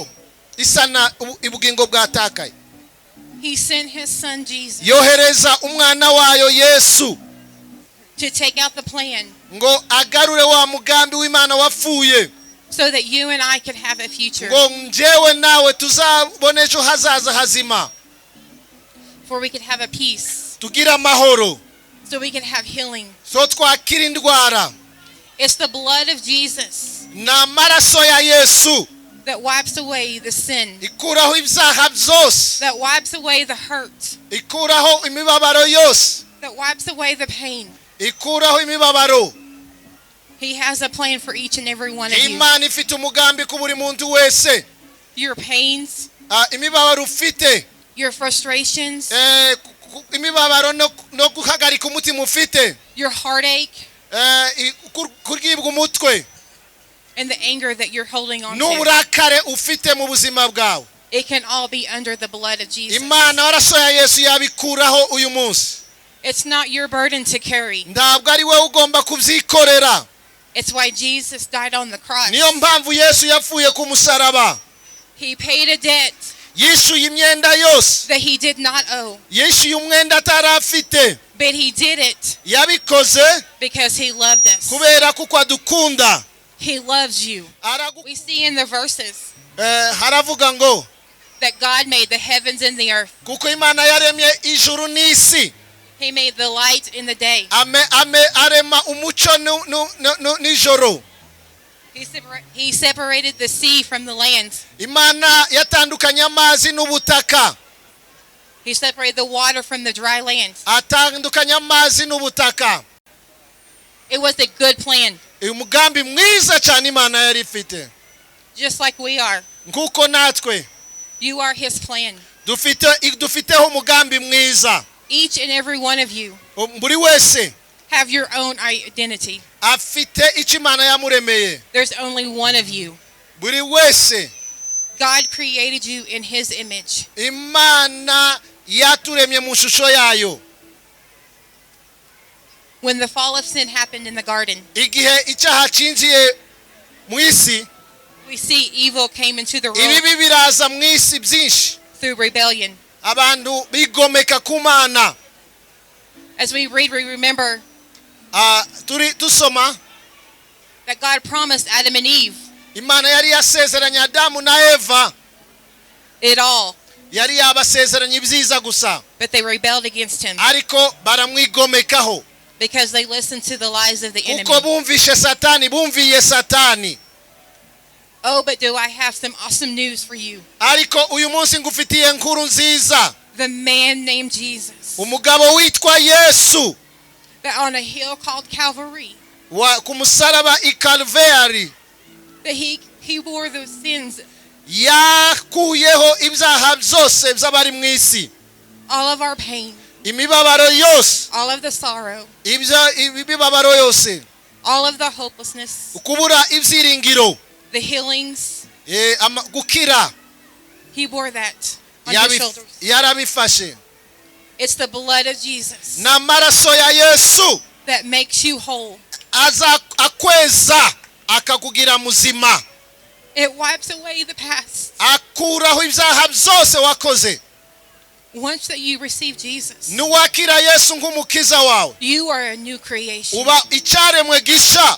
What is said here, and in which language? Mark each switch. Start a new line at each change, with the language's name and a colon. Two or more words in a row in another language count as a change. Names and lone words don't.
Kinyarwanda: Isana ubugingo bwatakaye.
English: He sent his son Jesus.
Kinyarwanda: Yohereza umwana wayo Yesu.
English: To take out the plan.
Kinyarwanda: Ngo agarure wa mugambi w'Imana wapfuye.
English: So that you and I could have a future.
Kinyarwanda: Ngo njyewe nawe tuzabone ejo hazaza hazima.
English: For we could have a peace.
Kinyarwanda: Tugira amahoro.
English: So we could have healing.
Kinyarwanda: So twakira indwara.
English: It's the blood of Jesus.
Kinyarwanda: Na maraso ya Yesu.
English: that wipes away the sin,
Kinyarwanda: ikuraho ibyaha byose,
English: that wipes away the hurt,
Kinyarwanda: ikuraho imibabaro yose,
English: that wipes away the pain.
Kinyarwanda: ikuraho imibabaro.
English: He has a plan for each and every one of you.
Kinyarwanda: Imana ifite umugambi ku buri muntu wese.
English: Your pains,
Kinyarwanda: imibabaro ufite,
English: your frustrations,
Kinyarwanda: imibabaro no guhagarika umutima ufite,
English: your heartache,
Kinyarwanda: kuribwa umutwe,
English: and the anger that you're holding on to.
Kinyarwanda: n'uburakare ufite mu buzima bwawe.
English: It can all be under the blood of Jesus.
Kinyarwanda: Imana waraso ya Yesu yabikuraho uyu munsi.
English: It's not your burden to carry.
Kinyarwanda: Ntabwo ari wowe ugomba kubyikorera.
English: It's why Jesus died on the cross.
Kinyarwanda: Niyo mpamvu Yesu yapfuye ku musaraba.
English: He paid a debt
Kinyarwanda: Yishuye imyenda yose,
English: that he did not owe.
Kinyarwanda: yishuye umwenda atarafite.
English: But he did it
Kinyarwanda: Yabikoze
English: because he loved us.
Kinyarwanda: kubera kuko adukunda.
English: He loves you. We see in the verses
Kinyarwanda: haravuga ngo
English: that God made the heavens and the earth.
Kinyarwanda: kuko Imana yaremye ijuru n'isi.
English: He made the light in the day.
Kinyarwanda: Arema umucyo nijoro.
English: He separated the sea from the land.
Kinyarwanda: Imana yatandukanye amazi n'ubutaka.
English: He separated the water from the dry land.
Kinyarwanda: Atandukanye amazi n'ubutaka.
English: It was a good plan.
Kinyarwanda: Umugambi mwiza cyane Imana yari ifite.
English: Just like we are.
Kinyarwanda: Nkuko natwe
English: You are his plan.
Kinyarwanda: dufiteho umugambi mwiza.
English: Each and every one of you
Kinyarwanda: Buri wese
English: have your own identity.
Kinyarwanda: afite icyo Imana yamuremeye.
English: There's only one of you.
Kinyarwanda: Buri wese
English: God created you in his image.
Kinyarwanda: Imana yaturemye mu shusho yayo.
English: When the fall of sin happened in the garden,
Kinyarwanda: Igihe icyaha cyinjiye mu isi,
English: we see evil came into the
Kinyarwanda: ibibi
English: world
Kinyarwanda: biraza mu isi byinshi.
English: through rebellion.
Kinyarwanda: Abantu bigomeka ku Mana.
English: As we read, we remember
Kinyarwanda: tusoma
English: that God promised Adam and Eve
Kinyarwanda: Imana yari yasezeranye Adamu na Eva,
English: it all,
Kinyarwanda: yari yabasezeranye ibyiza gusa,
English: but they rebelled against him
Kinyarwanda: ariko baramwigomekaho
English: because they listened to the lies of the
Kinyarwanda: kuko
English: enemy.
Kinyarwanda: bumviye Satani.
English: Oh, but do I have some awesome news for you.
Kinyarwanda: Ariko uyu munsi ngufitiye nkuru nziza.
English: The man named Jesus,
Kinyarwanda: Umugabo witwa Yesu,
English: that on a hill called Calvary,
Kinyarwanda: ku musaraba I Calvary,
English: that he bore the sins,
Kinyarwanda: yakuyeho ibyaha byose by'abari mu isi,
English: all of our pain,
Kinyarwanda: imibabaro yose,
English: all of the sorrow,
Kinyarwanda: imibabaro yose,
English: all of the hopelessness,
Kinyarwanda: kubura ibyiringiro,
English: the healings.
Kinyarwanda: gukira.
English: He bore that on his shoulders.
Kinyarwanda: Yarabifashe.
English: It's the blood of Jesus
Kinyarwanda: N'amaraso ya Yesu
English: that makes you whole.
Kinyarwanda: aza akweza akakugira muzima.
English: It wipes away the past.
Kinyarwanda: Akuraho ibyaha byose wakoze.
English: Once that you receive Jesus,
Kinyarwanda: Nuwakira Yesu nk'umukiza wawe,
English: you are a new creation.
Kinyarwanda: uba icyaremwe gisha.